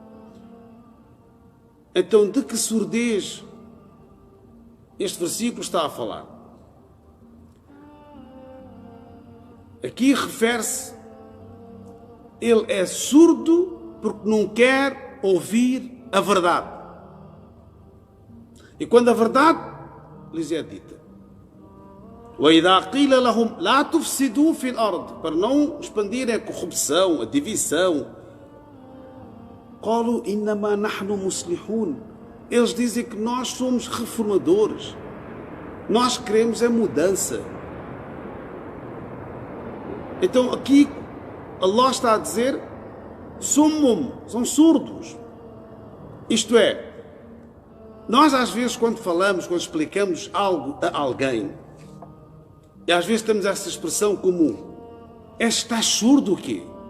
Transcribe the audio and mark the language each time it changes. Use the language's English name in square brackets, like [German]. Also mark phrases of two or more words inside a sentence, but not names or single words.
[Portuguese] Então, de que surdez este versículo está a falar? Aqui refere-se, ele é surdo porque não quer ouvir a verdade. E quando a verdade lhes é dita, [Arabic] وَإِذَا قِيلَ لَهُمْ لَا تُفْسِدُوا فِي الْأَرْضِ, [Portuguese] para não expandirem a corrupção, a divisão, [Arabic] قَالُوا إِنَّمَا نَحْنُ مُصْلِحُونَ, [Portuguese] eles dizem que nós somos reformadores, nós queremos a mudança. Então aqui Allah está a dizer summum, são surdos. Isto é, nós às vezes quando falamos, quando explicamos algo a alguém, e às vezes temos essa expressão comum, estás surdo o quê?